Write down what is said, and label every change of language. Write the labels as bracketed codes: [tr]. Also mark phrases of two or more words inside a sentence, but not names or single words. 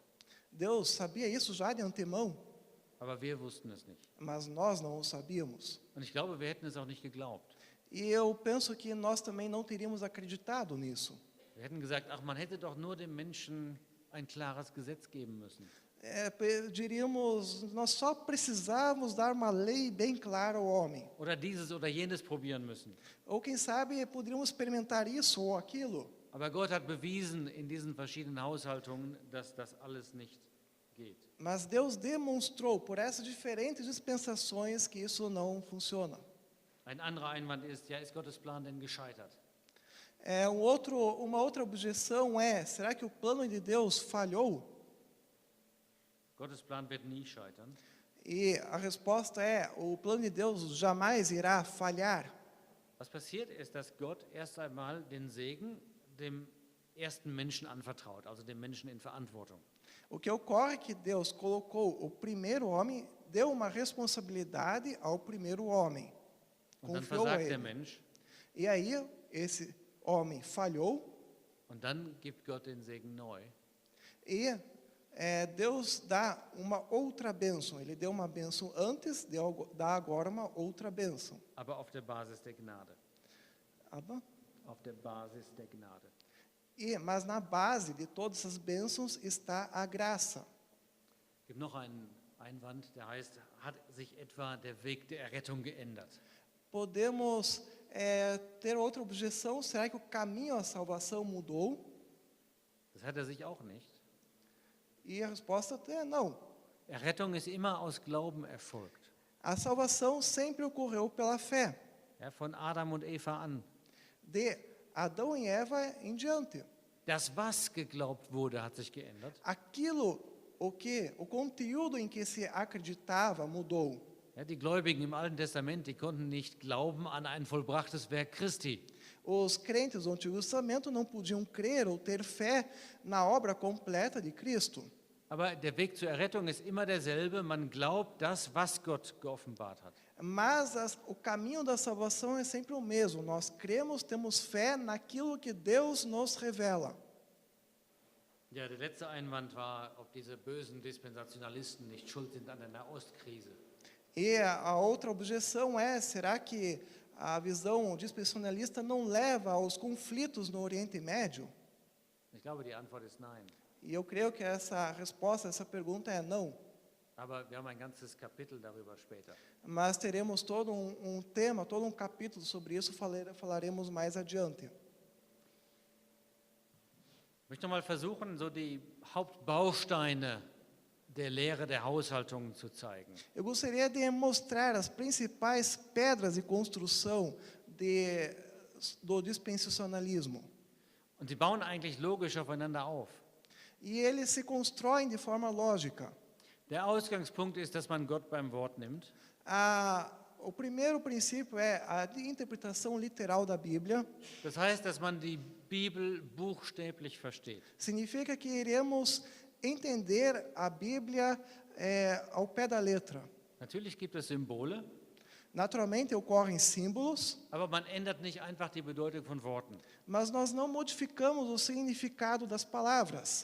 [pt] Deus sabia isso já de antemão, [de] Aber wir wussten es nicht. [pt] mas nós não o sabíamos. [de] Und ich glaube, wir hätten es auch nicht geglaubt. [pt] E eu penso que nós também não teríamos acreditado nisso. [de] Wir hätten gesagt, ach, man hätte doch nur dem Menschen ein klares Gesetz geben müssen. [pt] Diríamos, nós só precisávamos dar uma lei bem clara ao homem. [de] Oder dieses oder jenes probieren müssen. [pt] Ou quem sabe poderíamos experimentar isso ou aquilo. [de] Aber Gott hat bewiesen in diesen verschiedenen Haushaltungen, dass das alles nicht geht. [pt] Mas Deus demonstrou por essas diferentes dispensações que isso não funciona. [de] Ein anderer Einwand ist, ja, ist Gottes Plan denn gescheitert? [pt] Uma outra objeção é, será que o plano de Deus falhou? [de] Gottes Plan wird nie scheitern. [pt] E a resposta é, o plano de Deus jamais irá falhar. [de] Was passiert ist, dass Gott erst einmal den Segen dem ersten Menschen anvertraut, also dem Menschen in Verantwortung. [pt] O que ocorre é que Deus colocou o primeiro homem, deu uma responsabilidade ao primeiro homem. [de] Und dann [pt] Confiou a [de] versagt der [pt] ele. [de] Mensch [pt] E aí, esse homem falhou [de] und dann gibt Gott den Segen neu. [pt] e Deus dá uma outra bênção. Ele deu uma bênção antes, dá agora uma outra bênção. [de] Aber auf der Basis der Gnade. Auf der Basis der Gnade. [pt] Mas na base de todas essas bênçãos está a graça. [de] Es gibt noch einen Einwand, der heißt, hat sich etwa der Weg der Errettung geändert? [pt] Podemos ter outra objeção, será que o caminho à salvação mudou? [de] Das hat er sich auch nicht. [pt] E a resposta é não. [de] Errettung ist immer aus Glauben erfolgt. [pt] A salvação sempre ocorreu pela fé, [de] Ja, von Adam und Eva an. [pt] de Adão e Eva em diante. [de] Das, was geglaubt wurde, hat sich geändert. [pt] Aquilo, o conteúdo em que se acreditava mudou. [de] Ja, die Gläubigen im Alten Testament, die konnten nicht glauben an ein vollbrachtes Werk Christi. [pt] Os crentes do Antigo Testamento não podiam crer ou ter fé na obra completa de Cristo. [de] Aber der Weg zur Errettung ist immer derselbe. Man glaubt das, was Gott geoffenbart hat. [pt] Mas o caminho da salvação é sempre o mesmo. Nós cremos, temos fé naquilo que Deus nos revela. [de] Ja, der letzte Einwand war, ob diese bösen Dispensationalisten nicht schuld sind an der Nahostkrise. [pt] E a outra objeção é, será que a visão dispensacionalista não leva aos conflitos no Oriente Médio? [de] Ich glaube, die Antwort ist nein. [pt] E eu creio que essa resposta, essa pergunta é não. [de] Aber wir haben ein ganzes Kapitel darüber später. [pt] Mas teremos todo um tema, todo um capítulo sobre isso, falaremos mais adiante. [de] Ich möchte mal versuchen, so die Hauptbausteine der Lehre der Haushaltung zu zeigen. [pt] Eu gostaria de mostrar as principais pedras de construção do dispensacionalismo. [de] Und sie bauen eigentlich logisch aufeinander auf. [pt] E eles se constroem de forma lógica. [de] Der Ausgangspunkt ist, dass man Gott beim Wort nimmt. [pt] O primeiro princípio é a interpretação literal da Bíblia. [de] Das heißt, dass man die Bibel buchstäblich versteht. [pt] Significa que iremos entender a Bíblia ao pé da letra. [de] Natürlich gibt es Symbole, [pt] Naturalmente ocorrem símbolos, [de] aber man ändert nicht einfach die Bedeutung von Worten. [pt] mas nós não modificamos o significado das palavras.